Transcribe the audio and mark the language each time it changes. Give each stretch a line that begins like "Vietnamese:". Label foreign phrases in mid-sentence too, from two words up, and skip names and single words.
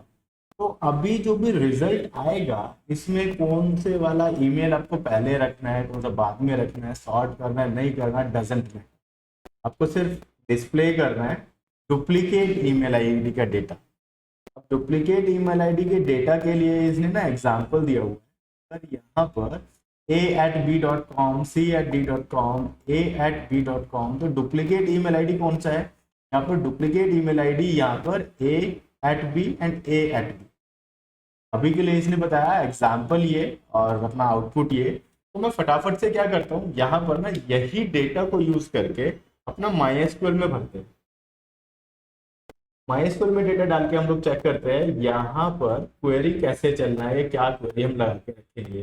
Hindi: तो अभी जो भी रिजल्ट आएगा इसमें कौन से वाला ईमेल आपको पहले रखना है, कौन सा बाद में रखना है, सॉर्ट करना है, नहीं करना, डजंट में। आपको सिर्फ डिस्प्ले करना है
English: duplicate email ID
Hindi: का डेटा। अब
English: duplicate email ID
Hindi: के डेटा के लिए इसने ना एग्जांपल दिया हुआ है। सर यहाँ पर a@b.com, c@d.com, a@b.com, तो
English: duplicate email ID
Hindi: कौन सा है? यहाँ पर
English: duplicate email ID
Hindi: यहाँ पर a@b एंड a@b। अभी के लिए इसने बताया एग्जाम्पल ये और अपना आउटपुट ये। तो मैं फटाफट से क्या करता हूँ, यहाँ पर ना यही डेटा को यूज करके अपना MySQL में भरते हैं। MySQL में डेटा डाल के हम लोग चेक करते हैं यहाँ पर क्वेरी कैसे चलना है, क्या क्वेरी हम लगा के रखेंगे।